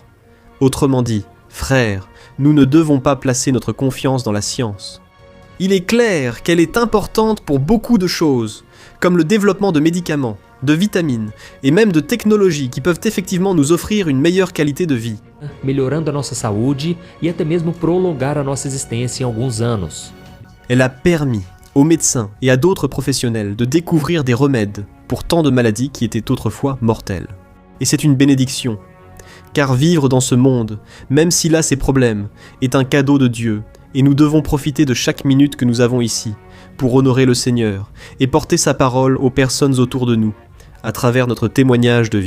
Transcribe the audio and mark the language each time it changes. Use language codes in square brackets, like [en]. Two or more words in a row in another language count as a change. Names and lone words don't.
[fr] Autrement dit, frères, nous ne devons pas placer notre confiance dans la science. Il est clair qu'elle est importante pour beaucoup de choses, comme le développement de médicaments, de vitamines et même de technologies qui peuvent effectivement nous offrir une meilleure qualité de vie. [pt] Melhorando a nossa saúde e até mesmo prolongar a nossa existência em alguns anos. [fr] Elle a permis aux médecins et à d'autres professionnels de découvrir des remèdes pour tant de maladies qui étaient autrefois mortelles. Et c'est une bénédiction, car vivre dans ce monde, même s'il a ses problèmes, est un cadeau de Dieu, et nous devons profiter de chaque minute que nous avons ici pour honorer le Seigneur et porter sa parole aux personnes autour de nous, à travers notre témoignage de vie.